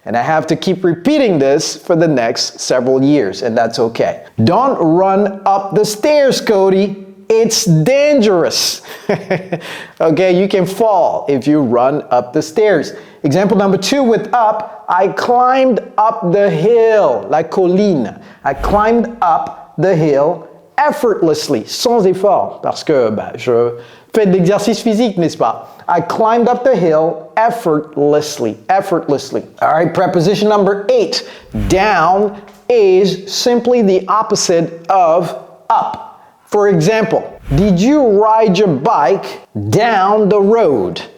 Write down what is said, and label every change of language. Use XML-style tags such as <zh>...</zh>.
<en>And I have to keep repeating this for the next several years, and that's okay. Don't run up the stairs, Cody. It's dangerous. Okay, you can fall if you run up the stairs. Example number 2 with up, I climbed up the hill, la colline.</en> <fr>I climbed up the hill effortlessly, sans effort, parce que je fais de l'exercice physique, n'est-ce pas?</fr> <en>I climbed up the hill effortlessly. All right, preposition number 8, down is simply the opposite of up. For example, did you ride your bike down the road?</en>